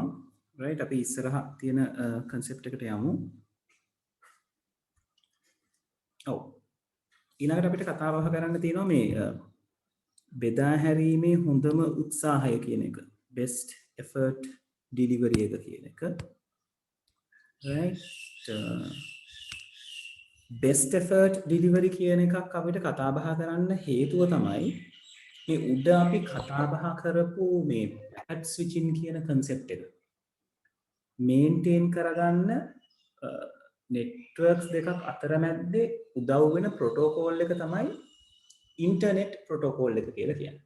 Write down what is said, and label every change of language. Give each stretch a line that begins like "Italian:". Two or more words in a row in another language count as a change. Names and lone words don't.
Sinhala: right අපි ඉස්සරහ තියෙන concept එකට යමු. ඔව් ඊළඟට අපිට කතා බහ කරන්න තියෙනවා මේ බෙදා හැරීමේ හොඳම උත්සාහය කියන එක.
English: best effort delivery
Sinhala: එක කියන එක.
English: right best effort delivery
Sinhala: කියන එකක් අපිට කතා බහ කරන්න හේතුව තමයි මේ උඩ අපි කතා බහ කරපු මේ
English: packet switching
Sinhala: කියන concept එක maintain කරගන්න networks දෙකක් අතර මැද්දේ උදව් වෙන protocol එක තමයි
English: internet protocol
Sinhala: එක කියලා කියන්නේ.